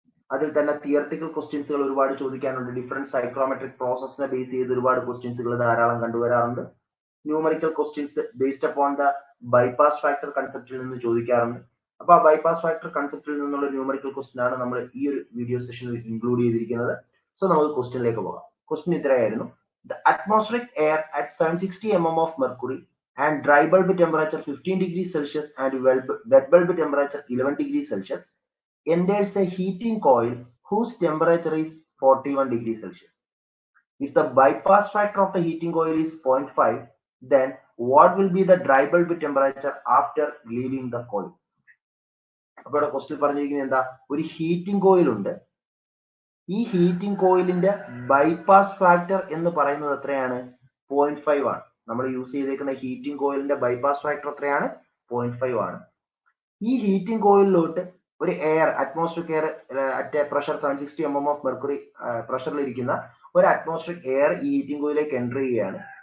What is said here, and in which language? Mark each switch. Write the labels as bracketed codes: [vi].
[ml] അതിൽ തന്നെ തിയറട്ടിക്കൽ ക്വസ്റ്റ്യൻസുകൾ ഒരുപാട് ചോദിക്കാനുണ്ട്. ഡിഫറെന്റ് സൈക്രോമെട്രിക് പ്രോസസ്സിനെ ബേസ് ചെയ്ത് ഒരുപാട് ക്വസ്റ്റ്യൻസുകൾ ധാരാളം കണ്ടുവരാറുണ്ട്. [en] numerical questions based upon the bypass factor [ml] കൺസെപ്റ്റിൽ നിന്ന് ചോദിക്കാറുണ്ട്. അപ്പൊ ആ ബൈപാസ് ഫാക്ടർ കൺസെപ്റ്റിൽ നിന്നുള്ള ന്യൂമറിക്കൽ ക്വസ്റ്റ്യൻ ആണ് നമ്മൾ ഈ ഒരു വീഡിയോ സെഷനിൽ ഇൻക്ലൂഡ് ചെയ്തിരിക്കുന്നത്. സോ നമുക്ക് ക്വസ്റ്റ്യനിലേക്ക് പോകാം. Question ഇത്രയായിരുന്നു: [en] The atmospheric air at 760 mm of mercury and dry bulb temperature 15 degrees Celsius and wet bulb temperature 11 degrees Celsius enters a heating coil whose temperature is 41 degrees Celsius. If the bypass factor of the heating coil is 0.5, then what will be the dry bulb temperature after leaving the coil? [ml] അപ്പോൾ ഇവിടെ question പറഞ്ഞിരിക്കുന്നത് എന്താ? ഒരു heating coil ഉണ്ട്. ഈ heating കോയിലിന്റെ bypass factor എന്ന് പറയുന്നത് എത്രയാണ്? 0.5 ആണ്. നമ്മൾ യൂസ് ചെയ്തേക്കുന്ന ഹീറ്റിംഗ് കോയിലിന്റെ ബൈപാസ് ഫാക്ടർ എത്രയാണ്? 0.5 ആണ്. ഈ ഹീറ്റിംഗ് കോയിലിലോട്ട് ഒരു air, atmospheric air at pressure 760 mm of mercury പ്രഷറിൽ ഇരിക്കുന്ന ഒരു അറ്റ്മോസ്ഫിയറിക് എയർ ഈ ഹീറ്റിംഗ് കോയിലേക്ക് എൻ്റർ ചെയ്യുകയാണ്.